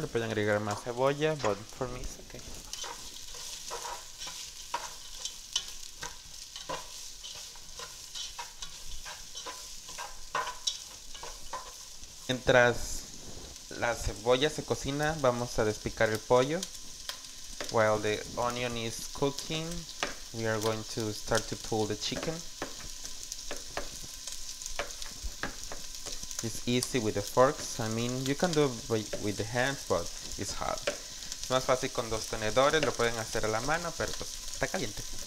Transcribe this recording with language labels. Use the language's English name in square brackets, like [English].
[Spanish] Le pueden agregar más cebolla, [English] but for me it's okay. [Spanish] Mientras la cebolla se cocina, vamos a despicar el pollo. [English] While the onion is cooking, we are going to start to pull the chicken. It's easy with the forks. I mean, you can do it with the hands, but it's hard. [Spanish] Es más fácil con dos tenedores, lo pueden hacer a la mano, pero pues está caliente.